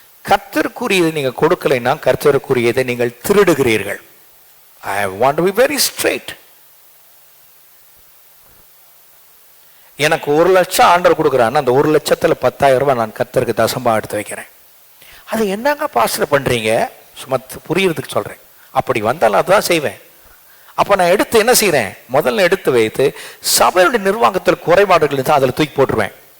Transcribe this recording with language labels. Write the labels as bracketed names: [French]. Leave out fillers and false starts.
[Tamil] கர்த்தருக்குரியதை நீங்க கொடுக்கலைன்னா கர்த்தருக்குரியதை நீங்கள் திருடுகிறீர்கள். [English] I want to be very straight. [Tamil] எனக்கு 1 லட்சம் ஆண்டவர் கொடுக்குறான்னு அந்த 1 லட்சத்துல 10,000 ரூபாய் நான் கர்த்தருக்கு தசமா எடுத்து வைக்கிறேன். அது என்னங்க பாஸ்டர் பண்றீங்க? சும்மா புரியறதுக்கு சொல்றேன். அப்படி வந்தாலும் அதுதான் செய்வேன். அப்ப நான் எடுத்து என்ன செய்யறேன்? முதல்ல எடுத்து வைத்து சபையுடைய நிர்வாகத்தில் குறைபாடுகள் இருந்தால் அதில் தூக்கி போட்டுருவேன்.